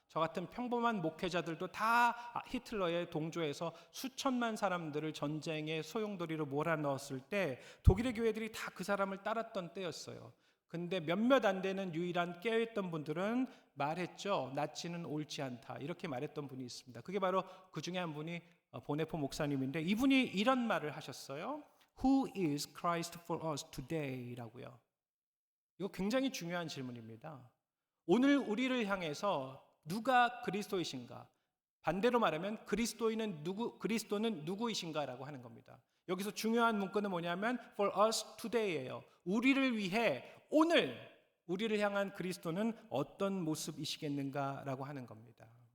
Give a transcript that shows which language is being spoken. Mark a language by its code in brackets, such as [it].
[ko] 저 같은 평범한 목회자들도 다 히틀러에 동조해서 수천만 사람들을 전쟁의 소용돌이로 몰아넣었을 때 독일의 교회들이 다 그 사람을 따랐던 때였어요. 근데 몇몇 안 되는 유일한 깨어있던 분들은 말했죠. 나치는 옳지 않다. 이렇게 말했던 분이 있습니다. 그게 바로 그 중에 한 분이 보네포 목사님인데 이분이 이런 말을 하셨어요. [en] Who is Christ for us today? [ko] 라고요. 이거 굉장히 중요한 질문입니다. 오늘 우리를 향해서 누가 그리스도이신가? 반대로 말하면 그리스도는 누구이신가라고 하는 겁니다. 여기서 중요한 문구는 뭐냐면 [en] for us today [ko] 예요. 우리를 위해 오늘 우리를 향한 그리스도는 어떤 모습이시겠는가라고 하는 겁니다.